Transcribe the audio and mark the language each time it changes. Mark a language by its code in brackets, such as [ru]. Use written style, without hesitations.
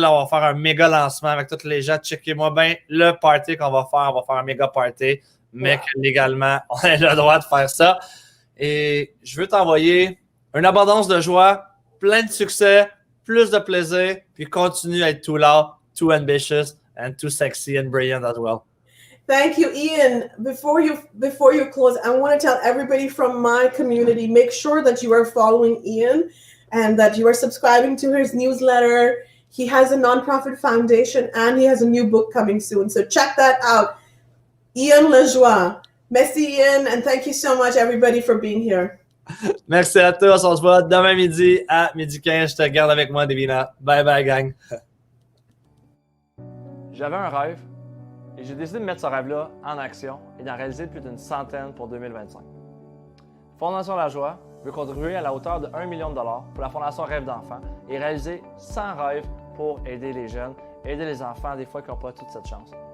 [fr] Là, on va faire un méga lancement avec tous les gens. Checkez-moi bien le party qu'on va faire. On va faire un méga party, mais que légalement, on a le droit de faire ça. Et je veux t'envoyer une abondance de joie, plein de succès, plus de plaisir, puis continue à être [en] too loud, too ambitious, and too sexy and brilliant as well. Thank you, Ian. Before you close, I want to tell everybody from my community, make sure that you are following Ian and that you are subscribing to his newsletter. He has a nonprofit foundation and he has a new book coming soon. So check that out. Ian Lajoie. Merci, Ian, and thank you so much, everybody, for being here. [fr] Merci à tous. On se voit demain midi à 12h15. Je te garde avec moi, Devina. Bye bye, gang. J'avais un rêve et j'ai décidé de mettre ce rêve-là en action et d'en réaliser plus d'une centaine pour 2025. Fondation Lajoie veut contribuer à la hauteur de 1 million de dollars pour la Fondation Rêve d'enfants et réaliser 100 rêves pour aider les jeunes, aider les enfants des fois qui n'ont pas toute cette chance.